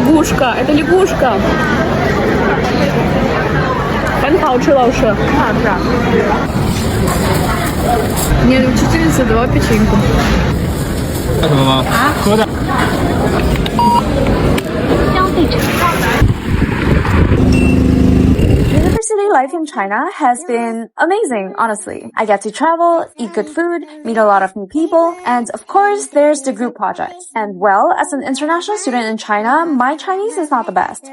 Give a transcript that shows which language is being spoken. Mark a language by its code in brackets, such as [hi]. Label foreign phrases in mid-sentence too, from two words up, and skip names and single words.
[ru] Лягушка, это лягушка. [zh] 很好吃，老师。 [ru] Нет, учительница дала печеньку. [zh] 喝什么吗？喝的。 [en] University life in China has been amazing, honestly. I get to travel, eat good food, meet a lot of new people, and of course, there's the group projects. And well, as an international student in China, my Chinese is not the best.